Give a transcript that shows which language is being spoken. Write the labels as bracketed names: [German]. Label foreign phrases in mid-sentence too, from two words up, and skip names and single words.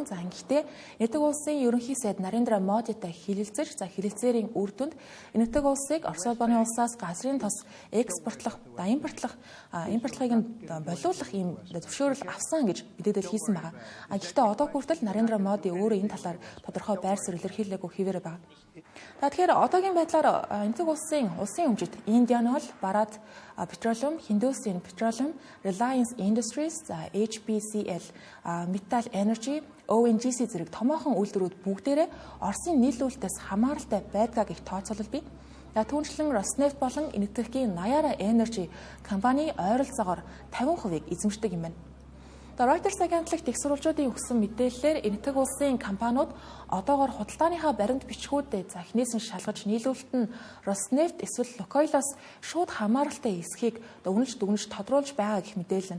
[Mongolian] Ингэхдээ Энэтхэг улсын ерөнхий сайд Нарендра Модитай хэлэлцэж, хэлэлцээрийн үр дүнд Энэтхэг улсыг Орос улбаны улсаас газрын тос импортлохыг болиулах ийм зөвшөөрөл авсан гэж мэдээлэл хийсэн байгаа. Гэхдээ одоо хүртэл Нарендра Моди өөрөө энэ талаар тодорхой байр суурь илэрхийлээгүй хэвээр байгаа. Тэгэхээр одоогийн байдлаар Энэтхэг улсын өмчит Indian Oil, Bharat Petroleum, Hindustan Petroleum, Reliance Industries, HPCL, Metal Energy, ONGC зэрэг томоохон үйлдвэрүүд бүгдээрээ Оросын нийлүүлэлтээс хамааралтай байдгаа гэх тооцоолол бий. Түүнчлэн Роснефть болон Энэтхэгийн Nayara Energy компани ойролцоогоор 50% эзэмшдэг юм байна. Reuters агентлагт их сурвалжуудын өгсөн мэдээллээр Энэтхэг улсын компаниуд одоогоор худалдааныхаа баримт бичгүүдэд эхнээс нь шалгаж нийлүүлэлт нь Роснефть эсвэл Лукойлоос шууд хамааралтай эсхийг дүгнэж тодруулж байгаа гэх мэдээлэл нь.